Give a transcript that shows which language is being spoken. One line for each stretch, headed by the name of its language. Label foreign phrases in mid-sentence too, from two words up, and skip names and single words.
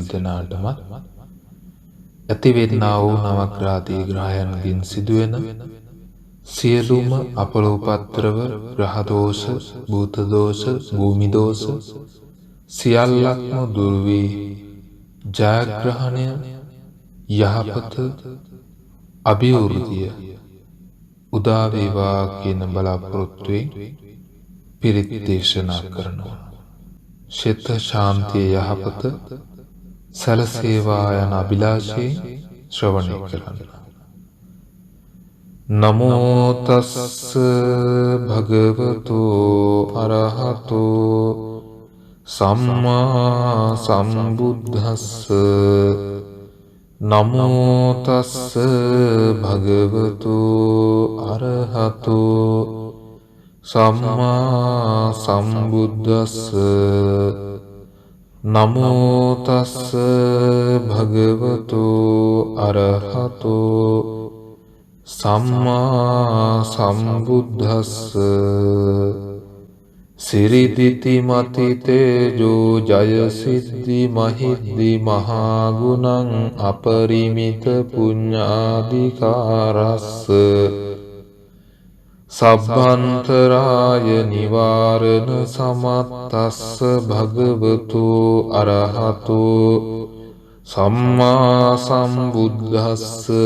Sinhala: දෙනාටමත් ඇතිවෙන්නා වූ නවග්‍රාදී ග්‍රහයන්ගෙන් සිදුවෙන සියලුම අපලෝපද්‍රව ග්‍රහ දෝෂ, භූත දෝෂ, භූමි දෝෂ සියල්ලක්ම දුරු වී ජයග්‍රහණය, යහපත, අභිවෘද්ධිය උදා වේවා කියන බලාපොරොත්තුවෙන් පිරිත් දේශනා කරනවා. චිත්ත ශාන්තිය යහපත සැලසේවා යන අභිලාෂයෙන් ශ්‍රවණය කරන්න.
Pali: නමෝ තස්ස භගවතු අරහතු සම්මා සම්බුද්දස්ස. නමෝ තස්ස භගවතු අරහතු සම්මා සම්බුද්දස්ස. නමෝ තස්ස භගවතු අරහතු සම්මා සම්බුද්දස්ස. සිරිදිති මති තේජෝ ජය සිද්ධි මහිද්දි මහා ගුණං අපරිමිත පුඤ්ඤාධිකාරස්ස. සබ්බන්තරාය නිවාරණ සමත්තස්ස භගවතු අරහතු සම්මා සම්බුද්දස්ස.